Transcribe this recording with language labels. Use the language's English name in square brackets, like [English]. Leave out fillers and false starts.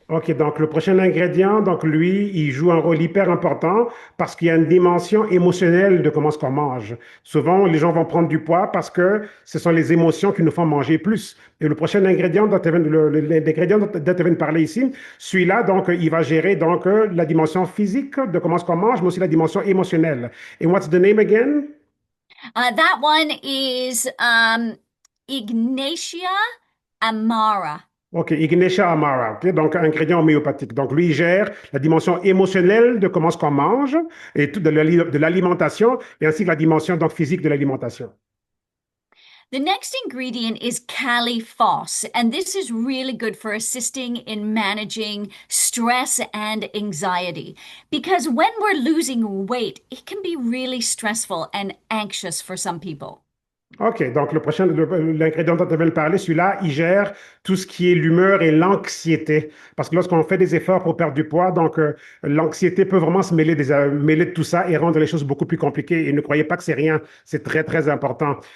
[French] OK, donc le prochain ingrédient, donc lui, il joue un rôle hyper important parce qu'il y a une dimension émotionnelle de comment ce qu'on mange. Souvent, les gens vont prendre du poids parce que ce sont les émotions qui nous font manger plus. Et le prochain ingrédient l'ingrédient dont tu viens de parler ici, celui-là, donc, il va gérer donc la dimension physique de comment ce qu'on mange, mais aussi la dimension émotionnelle. [English] Et what's the name again? That one is Ignatia amara. [French] OK, Ignatia Amara, OK, donc ingrédient homéopathique. Donc lui, il gère la dimension émotionnelle de comment ce qu'on mange et tout de l'alimentation et ainsi que la dimension donc physique de l'alimentation. [English] The next ingredient is Cali Foss, and this is really good for assisting in managing stress and anxiety. Because when we're losing weight, it can be really stressful and anxious for some people. [French] OK, donc le prochain, l'ingrédient dont tu viens de parler, celui-là, il gère tout ce qui est l'humeur et l'anxiété. Parce que lorsqu'on fait des efforts pour perdre du poids, donc l'anxiété peut vraiment se mêler de tout ça et rendre les choses beaucoup plus compliquées. Et ne croyez pas que c'est rien, c'est très, très important.